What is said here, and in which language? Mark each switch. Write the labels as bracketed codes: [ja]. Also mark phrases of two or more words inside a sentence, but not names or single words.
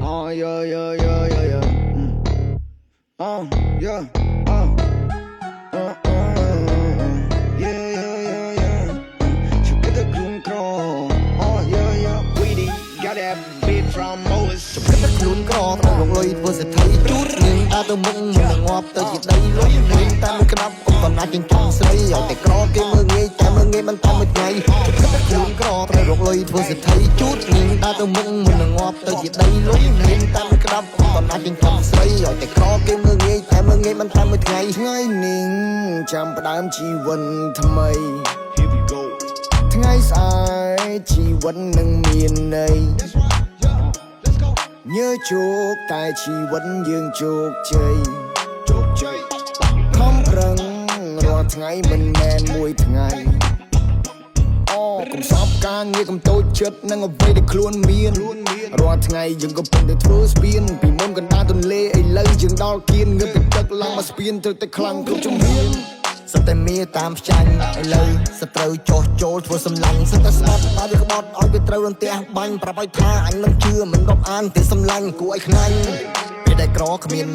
[en] yeah, yeah, yeah, yeah, yeah. Yeah. Yeah, yeah, yeah, yeah. She get the clown crawl. Yeah, yeah. Weedy got that beat from Moses. [km] គិតតែខ្លួនក្រត្រូវរកលុយធ្វើសេដ្ឋីជូតនាងដើរទៅមុខមិនងាប់ទៅជាដីលុយនាងតែមួយក្តាប់កុំកំណាចចិញ្ចឹមស្រីឲ្យតែក្រគេមើលងាយតែមើលងាយមិនតាមមួយថ្ងៃគិតតែខ្លួនក្រត្រូវរកលុយធ្វើសេដ្ឋីជូតនាងដើរទៅមុខមិនងាប់ទៅជាដីលុយនាងតែមួយក្តាប់កុំកំណាចចិញ្ចឹមស្រីឲ្យតែក្រគេមើលងាយតែមើលងាយមិនតាមមួយថ្ងៃថ្ងៃនាងចាំផ្ដើមជីវិតថ្មី [en] Here we go. [km] ថ្ងៃស្អែកជីវិតនឹងមានន័យញើជោគតែជីវិតយើងជោគជ័យខំប្រឹងរាល់ថ្ងៃមិនមែនមួយថ្ងៃ អូកុំសោកការងារកុំតូចចិត្តនឹងអ្វីដែលខ្លួនមានរាល់ថ្ងៃយើងកំពុងតែធ្វើស្ពានពីមុនកណ្ដាលទន្លេឥឡូវយើងដល់គៀនងើបពីទឹកឡើងមកស្ពានត្រូវតែខ្លាំងគ្រប់ជំហានសត្វតែមាតាមផ្ចាញ់ឥឡូវសត្រូវចោះចូលធ្វើសម្លាញ់សត្វតែស្បាត់តែវាក្បត់ឲ្យវាត្រូវរន្ទះបាញ់ប្រាប់ឲ្យថាអញមិនជឿមិនរាប់អានទេសម្លាញ់គួរឲ្យខ្លាញ់ពេលដែលក្រគ្មាន